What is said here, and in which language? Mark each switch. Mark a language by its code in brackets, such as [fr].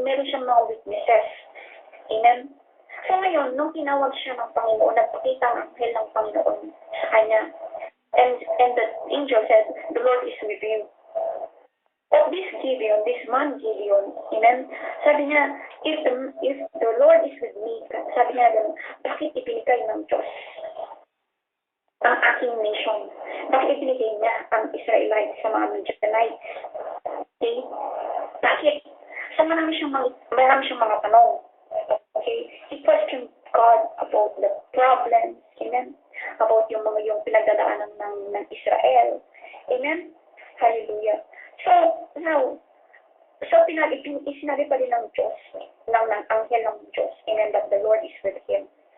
[tl] Meron siyang mga weaknesses. Amen. So ngayon, nung tinawag siya ng Panginoon, nagpakita ang anghel ng Panginoon sa kanya. [en] And the angel said, the Lord is with you. But this Gideon, this man Gideon, amen, [tl] sabi niya, [en] if the Lord is with me, sabi niya, [tl] bakit ibinigay ng Diyos ang aking [en] nation? [tl] Bakit ibinigay niya ang Israelites sa mga Midianites? Okay? Bakit? So marami siyang mga tanong. Okay? [en] He questioned God about the problems, amen, about [tl] yung pinagdadaanan ng Israel. [en] Amen? Hallelujah. [tl] So, now, sinabi pa rin ng Diyos, ng anghel ng Diyos, amen, [en] that the Lord is with him.